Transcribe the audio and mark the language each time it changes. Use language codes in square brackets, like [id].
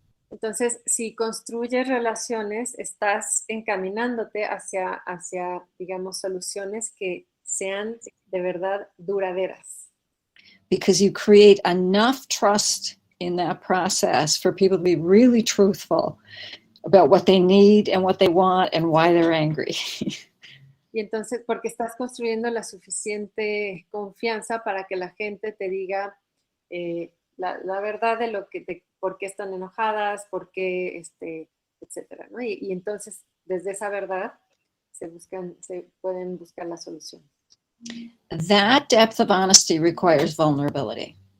[es] Entonces, si construyes relaciones, estás encaminándote hacia, digamos, soluciones que sean de verdad duraderas. [en] Because you create enough trust in that process for people to be really truthful about what they need and what they want and why they're angry. [es] Y entonces, porque estás construyendo la suficiente confianza para que la gente te diga la verdad de por qué están enojadas, por qué, etcétera, ¿no? Y entonces, desde esa verdad, se pueden buscar la solución. [en] That depth of honesty requires vulnerability.